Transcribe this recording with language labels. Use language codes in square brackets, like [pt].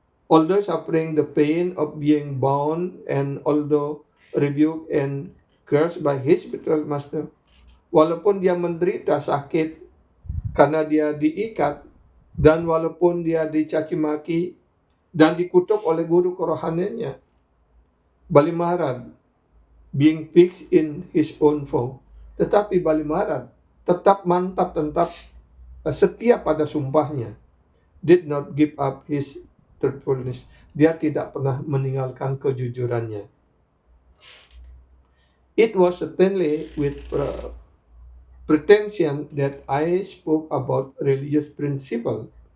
[en] Although suffering the pain of being bound and although rebuked and cursed by his spiritual master, [id] walaupun dia menderita sakit karena dia diikat, dan walaupun dia dicaci maki dan dikutuk oleh guru kerohaniannya, [en] Bali Maharaj being fixed in his own form, [id] tetapi Bali Maharaj tetap mantap, tetap setia pada sumpahnya, [en] did not give up his truthfulness. [id] Dia tidak pernah meninggalkan kejujurannya. [en] It was certainly with pretension that I spoke about religious principle.